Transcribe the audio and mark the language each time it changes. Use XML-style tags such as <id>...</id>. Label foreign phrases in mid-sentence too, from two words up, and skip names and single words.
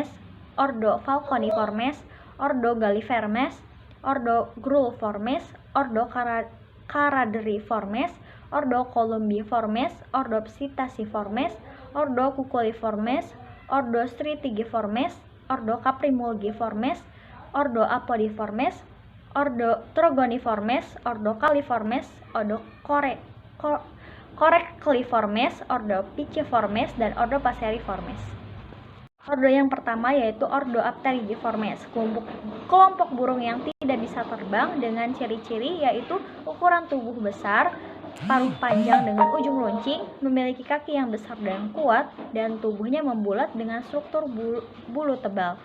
<id>ordo Falconiformes, ordo Galliformes, ordo Grulliformes, ordo Caraderiformes, ordo Columbiformes, ordo Psittaciformes, ordo Cuculliformes, ordo Stratigiformes, ordo Caprimulgiformes, ordo Apodiformes, ordo Trogoniformes, ordo Califormes, ordo Corecliformes, ordo Piciformes, dan ordo Passeriformes. Ordo yang pertama yaitu ordo Apterygiformes, kelompok burung yang tidak bisa terbang dengan ciri-ciri yaitu ukuran tubuh besar, paruh panjang dengan ujung runcing, memiliki kaki yang besar dan kuat, dan tubuhnya membulat dengan struktur bulu tebal.</id>